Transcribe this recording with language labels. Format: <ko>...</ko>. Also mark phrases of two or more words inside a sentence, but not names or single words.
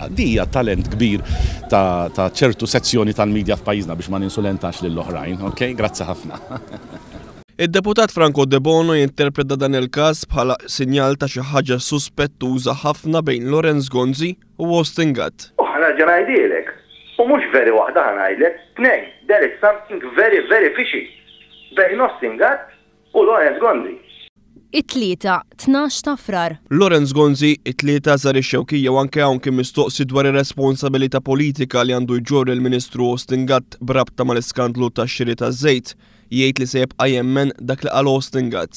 <mt>Di hija talent kbir ta' ċertu sezzjoni tal-medja f'pajjiżna biex ma ninsulentax lill-oħrajn, ok? Grazzi ħafna. Id-deputat Franco De Bono jinterpreta dan il-każ bħala sinjal ta' xi ħaġa suspettuża ħafna bejn Lorenz Gonzi u Ostingat. Ħana ngħidilek, u mhux veri waħda ngħidlek, tnejn,</mt> <en>there is something very, very fishy</en> <mt>bejn Ostingat u Lorenz Gonzi. It-tlieta 12 ta' frar. Lorenz Gonzi, it-tlieta żar ix-xewkija u anke hawn kien mistoqsi dwar ir-responsabilità politika li għandu jġorr il-Ministru Ostingat brabta mal-iskandlu tax-xiri taż-żejt. Jgħid li se jibqa' jemmen dak li qal Ostingat.</mt>